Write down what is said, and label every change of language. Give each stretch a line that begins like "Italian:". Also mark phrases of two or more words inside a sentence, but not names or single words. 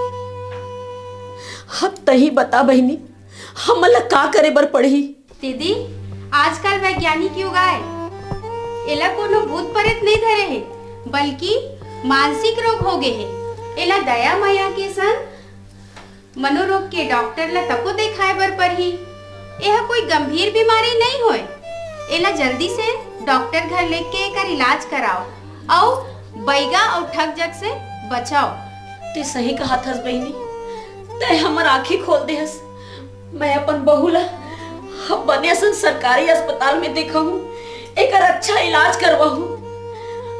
Chhattisgarhi: अब तही बता बहनी, हमन ला का करे बर पड़ही। दीदी, आजकल वैज्ञानिक युग आए, एला कोनो भूत प्रेत नहीं धरे है, बल्कि मानसिक रोग हो गए है। एला दया माया के संग मनोरोग के डॉक्टर ला तको देखाए बर पड़ही। यह कोई गंभीर बीमारी नहीं होए। एला जल्दी से डॉक्टर घर लेके एकर इलाज कराओ और बैगा और ठग जग से बचाओ। ते सही कहा थस बहनी, ते हमर आँखें खोल दे हस। मैं अपन बहू ला अब बने सन सरकारी अस्पताल में देखा हूँ, एकर अच्छा इलाज करवाहूँ।